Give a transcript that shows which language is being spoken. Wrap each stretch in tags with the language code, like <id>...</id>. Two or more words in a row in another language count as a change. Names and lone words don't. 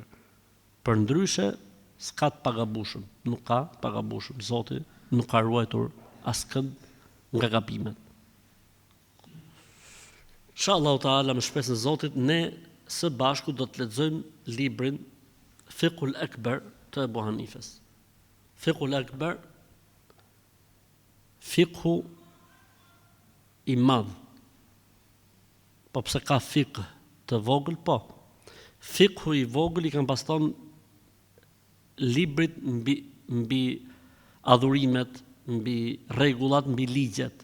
<sq>Përndryshe, s'ka të pagabushëm, nuk ka pagabushëm. Zoti nuk ka ruajtur askënd nga gabimet.</sq> <ar>إن شاء الله تعالى,</ar> <sq>me shpresën e Zotit, ne së bashku do të lexojmë librin Fiqhul Akbar të Ebu Hanifes. Fiqhul Akbar, fiqhu i madh. Po pse ka fiqh të vogël, po. Fiqhu i vogël i kanë paston librit mbi adhurimet, mbi rregullat, mbi ligjet.</sq>